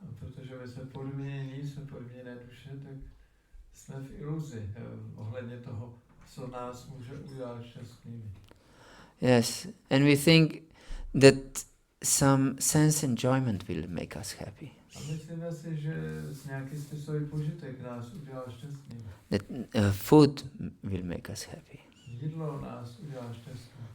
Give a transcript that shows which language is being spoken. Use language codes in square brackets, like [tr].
[cs] Protože my jsme podměnění, jsme podměněné duše, tak jsme v iluzi ohledně toho, co nás může udělat šťastnými. [en] yes, and we think that some sense enjoyment will make us happy. [cs] A myslíme si, že nějaký smyslový požitek nás udělá šťastnými. [en] That food will make us happy. [cs] Jídlo nás udělá šťastnými.